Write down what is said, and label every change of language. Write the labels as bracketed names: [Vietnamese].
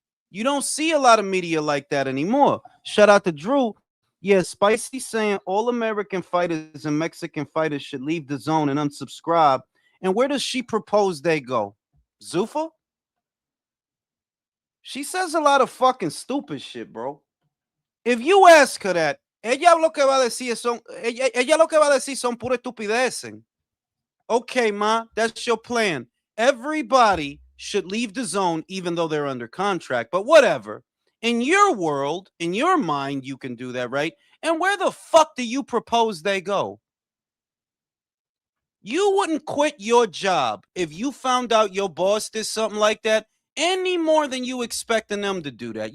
[English] You don't see a lot of media like that anymore. Shout out to Drew. Yeah, Spicy saying all American fighters and Mexican fighters should leave the zone and unsubscribe. And where does she propose they go? Zuffa? She says a lot of fucking stupid shit, bro. If you ask her that, [Spanish] ella lo que va a decir son, ella lo que va a decir son pura estupideces. [English] Okay, ma, that's your plan. Everybody should leave the zone even though they're under contract, but whatever. In your world, in your mind, you can do that, right? And where the fuck do you propose they go? You wouldn't quit your job if you found out your boss did something like that any more than you expecting them to do that.